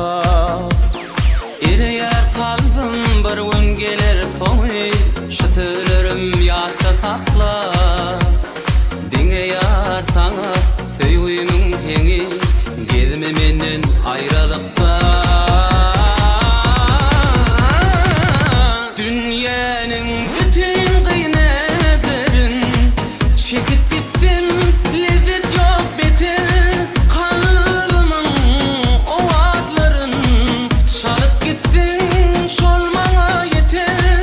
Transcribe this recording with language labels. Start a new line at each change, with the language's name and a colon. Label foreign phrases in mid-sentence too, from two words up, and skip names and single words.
Turkmen: Eriyer kalbim bir gün gelir soňy, şu sözlerim ýatda sakla. Diňe ýar saňa söýümiň heňi, gelme menden aýralykda.
Turkish: Dünyanın bütün kıymetlerin çekip gitsin, lezzet yok beter. Kalbimin ovazların çalıp gitsin, şol bana yeter.